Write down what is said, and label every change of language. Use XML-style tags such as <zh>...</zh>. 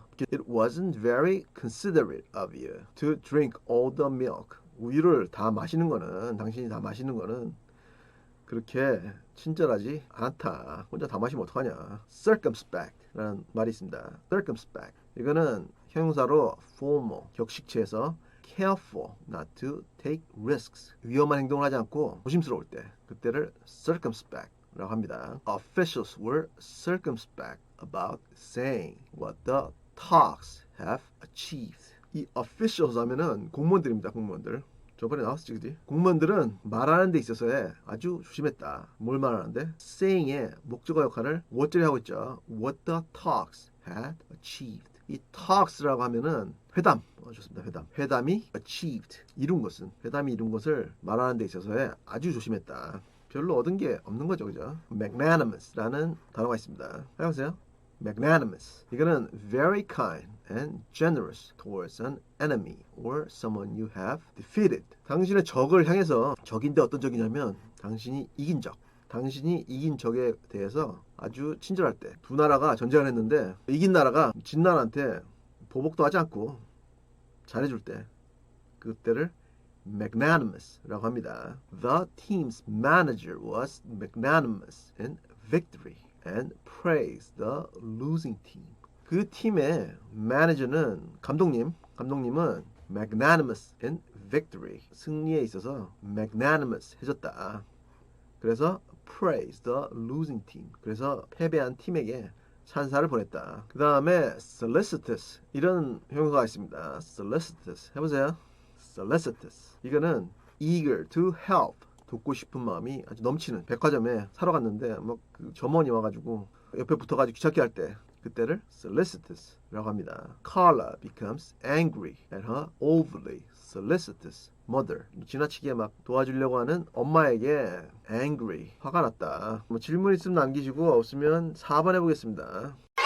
<en>It wasn't very considerate of you to drink all the milk.</en> <ko>우유를 다 마시는 거는, 당신이 다 마시는 거는 그렇게 친절하지 않다. 혼자 다 마시면 어떡하냐. circumspect라는 말이 있습니다. circumspect. 이거는 형용사로 formal, 격식체에서</ko> <en>careful not to take risks,</en> <ko>위험한 행동을 하지 않고 조심스러울 때, 그때를 circumspect라고 합니다.</ko> <en>Officials were circumspect about saying what the talks have achieved.</en> <ko>이 officials 하면은 공무원들입니다. 공무원들. 저번에 나왔었지, 그지? 공무원들은 말하는 데 있어서의 아주 조심했다. 뭘 말하는데? saying의 목적어 역할을 what절이 하고 있죠.</ko> <en>What the talks had achieved.</en> <ko>이 talks라고 하면은 회담. 좋습니다. 회담. 회담이 achieved. 이룬 것은. 회담이 이룬 것을 말하는 데 있어서의 아주 조심했다. 별로 얻은 게 없는 거죠, 그죠? magnanimous라는 단어가 있습니다. 해보세요. magnanimous. 이거는</ko> <en>very kind and generous towards an enemy or someone you have defeated.</en> <ko>당신의 적을 향해서, 적인데 어떤 적이냐면 당신이 이긴 적. 당신이 이긴 적에 대해서 아주 친절할 때. 두 나라가 전쟁을 했는데 이긴 나라가 진 나라한테 보복도 하지 않고 잘해줄 때, 그때를 magnanimous라고 합니다.</ko> <en>The team's manager was magnanimous in victory and praised the losing team.</en> <ko>그 팀의 매니저는 감독님은</ko> <en>magnanimous in victory.</en> <ko>승리에 있어서 magnanimous 해줬다. 그래서</ko> <en>praise the losing team.</en> <ko>그래서 패배한 팀에게 찬사를 보냈다. 그 다음에 solicitous 이런 형용사가 있습니다. solicitous 해보세요. solicitous 이거는</ko> <en>eager to help</en> <ko>돕고 싶은 마음이 아주 넘치는 백화점에 사러 갔는데 뭐 그 점원이 와가지고 옆에 붙어가지고 귀찮게 할 때 그때를 solicitous라고 합니다.</ko> <en>Carla becomes angry at her overly solicitous mother.</en> <ko>지나치게 막 도와주려고 하는 엄마에게 angry, 화가 났다. 뭐 질문 있으면 남기시고 없으면 4번 해보겠습니다.</ko>